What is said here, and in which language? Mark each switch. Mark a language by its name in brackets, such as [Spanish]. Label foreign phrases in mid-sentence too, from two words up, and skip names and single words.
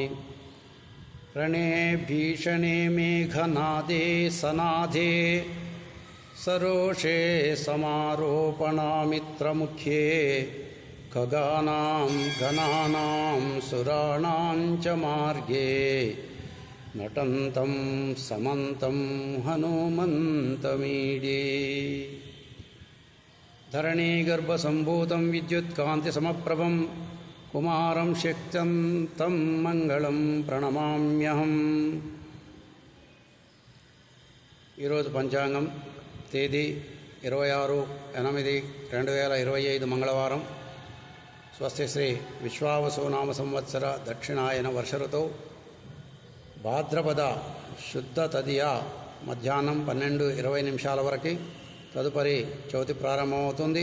[Sanskrit] रणे भीषणे मेघनादे सनाधे सरोषे समारोपणामित्रमुख्ये खगानां गणानां सुराणां च मार्गे नटन्तं समन्तं हनुमन्तमीडे। धरणीगर्भसम्भूतं विद्युत्कान्तिसमप्रभं कुमारं शक्त्यन्तं मंगళం ప్రణమామ్యహం। [Telugu] ఈరోజు పంచాంగం తేదీ 26/8/2025 మంగళవారం। స్వస్తి శ్రీ విశ్వావసునామ సంవత్సర దక్షిణాయన వర్ష ఋతువు భాద్రపద శుద్ధ తదియ మధ్యాహ్నం 12:20 వరకు తదుపరి చవితి ప్రారంభమవుతుంది।